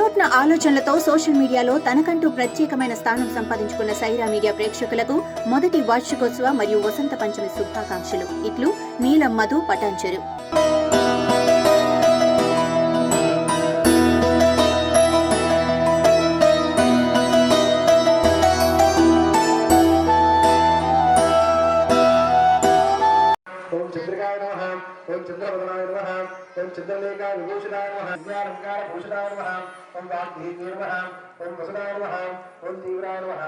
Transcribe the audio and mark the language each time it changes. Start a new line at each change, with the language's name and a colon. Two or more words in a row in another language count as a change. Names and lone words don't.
Telugu: ఆలోచనలతో సోషల్ మీడియాలో తనకంటూ ప్రత్యేకమైన స్థానం సంపాదించుకున్న సైరా మీడియా ప్రేక్షకులకు మొదటి వార్షికోత్సవ మరియు వసంత పంచమి శుభాకాంక్షలు. ఇట్లు నీలం మధు పటాన్చెరు.
Sanskrit: ओम चंद्रिकाय नमः ओम चंद्रवदनाय नमः ओम चंद्रलेखाय विभूषणाय नमः ज्ञानंकार भूषणाय नमः ओम वाग्देव्ये नमः ओम वसुदाय नमः ओम तीव्राय नमः